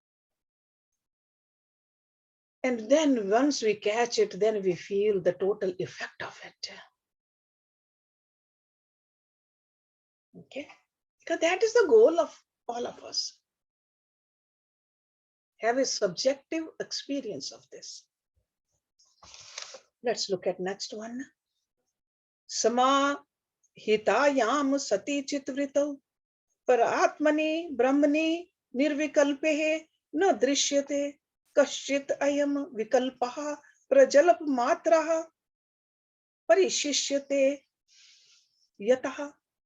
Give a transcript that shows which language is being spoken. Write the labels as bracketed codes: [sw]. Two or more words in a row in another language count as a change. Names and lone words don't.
[en] And then once we catch it, then we feel the total effect of it. Okay? Because that is the goal of all of us. Have a subjective experience of this. Let's look at next one. [sa] Sama hitayam sati chitvritau paratmani brahmani nirvikalpehe na drishyate kaschit ayam vikalpaha prajalap matraha parishishyate yataha.